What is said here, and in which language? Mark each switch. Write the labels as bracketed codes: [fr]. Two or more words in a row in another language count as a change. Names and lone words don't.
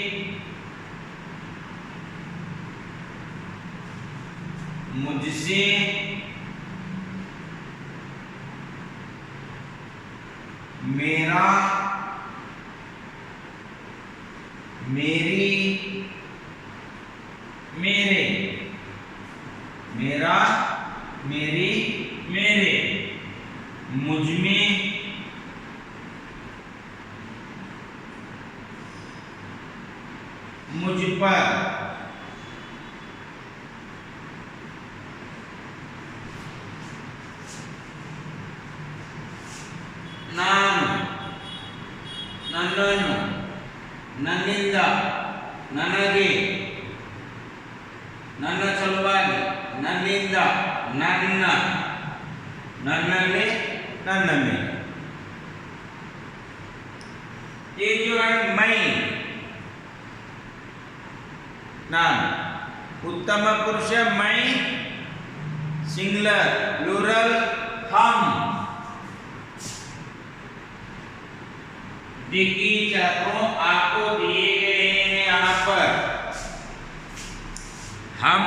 [hi] मुझसे, मेरा, मेरी, मेरे, मेरा, मेरी, मेरे, मुझ में, मुझ पर, [kn] ನಾನು, ನನ್ನನ್ನು, ನನ್ನಿಂದ, ನನಗೆ, ನನ್ನ ಸಲುವಾಗಿ, ನನ್ನಿಂದ, ನನ್ನ, ನನ್ನಲ್ಲಿ, ನನ್ನ ಮೇಲೆ। [hi] ये जो है मैं, ನಾನು। उत्तम पुरुष मैं, सिंगुलर, प्लूरल हम। देखिए छात्रों आपको दिए गए हैं यहाँ पर हम